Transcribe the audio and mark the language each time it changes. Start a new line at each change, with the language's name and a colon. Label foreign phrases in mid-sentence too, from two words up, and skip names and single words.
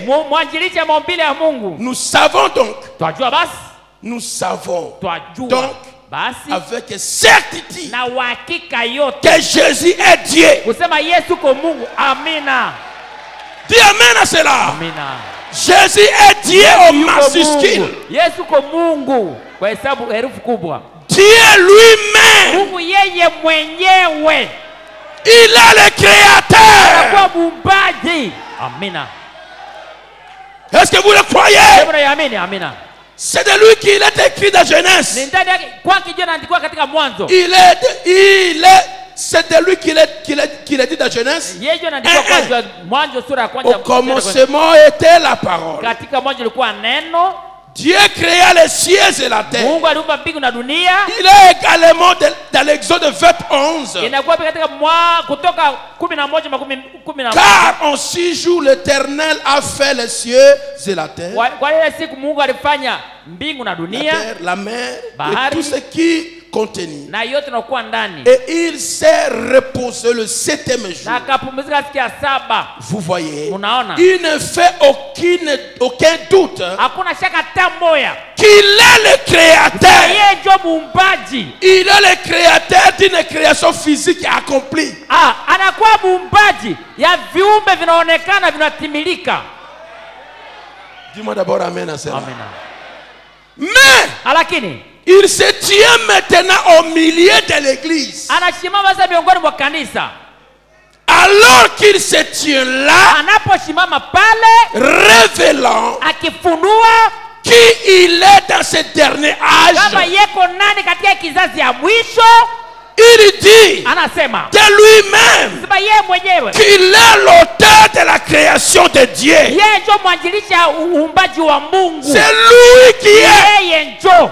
Swahili: Mwanjilishi ya maumbile ya Mungu.
French: Nous savons donc.
Swahili: Twajua basi.
French: Nous savons.
Swahili: Twajua
French: Donc,
Swahili: basi
French: avec certitude
Swahili: na uhakika yote
French: que Jésus est Dieu.
Swahili: kusema Yesu ko Mungu. Amina.
French: Dis amen à cela.
Swahili: Amina.
French: Jésus est Dieu au majuscule.
Swahili: Yesu ko Mungu kwa hesabu herufi kubwa.
French: Dieu lui-même.
Swahili: Mungu yeye mwenyewe.
French: Il est le créateur.
Swahili: Anakuwa muumbaji. Amina.
French: Est-ce que vous le croyez?
Swahili: Amina. Amina.
French: C'est de lui qu'il est écrit dans Genèse.
Swahili: Ni ndani yake kwa kijana anaandikwa katika Mwanzo.
French: C'est de lui qu'il est dit dans Genèse.
Swahili: Yeye anaandikwa kwa Mwanzo sura ya kwanza.
French: Au commencement était la parole.
Swahili: Katika Mwanzo ilikuwa neno.
French: Dieu créa les cieux et la terre.
Swahili: Mungu aliumba mbingu na dunia.
French: Il est également dans l'Exode 21:11.
Swahili: Inakuwa katika Kutoka 11:11.
French: Car en 6 jours l'Éternel a fait les cieux et la terre.
Swahili: Kwa ile siku Mungu alifanya mbingu na dunia,
French: La terre, la mer
Swahili: bahari,
French: et tout ce qui contenu.
Swahili: na yote inakuwa ndani,
French: Et il s'est reposé le 7e
Swahili: na
French: jour.
Swahili: akapumzika siku ya 7.
French: Vous voyez,
Swahili: Unaona?
French: il ne fait aucun doute
Swahili: Hakuna shaka hata moja
French: qu'il est le créateur.
Swahili: yeye ndio muumbaji.
French: Il est le créateur d'une création physique accomplie.
Swahili: Anakuwa muumbaji ya viumbe vinaonekana vinatimilika.
French: Dis-moi d'abord amen à cela.
Swahili: Amina.
French: Mais
Swahili: Lakini
French: il se tient maintenant au milieu de l'église.
Swahili: anasimama sasa miongoni mwa kanisa.
French: Alors qu'il se tient là,
Swahili: Anaposimama pale
French: révélant
Swahili: akifunua
French: qui il est dans ce dernier
Swahili: kama
French: âge,
Swahili: yeko nani katika kizazi ya mwisho.
French: il dit
Swahili: Anasema
French: de lui-même
Swahili: sema yeye mwenyewe
French: qu'il est l'auteur de la création de Dieu.
Swahili: yeye ndio mwanzilishi wa uumbaji wa Mungu.
French: C'est lui qui est
Swahili: Yeye ndio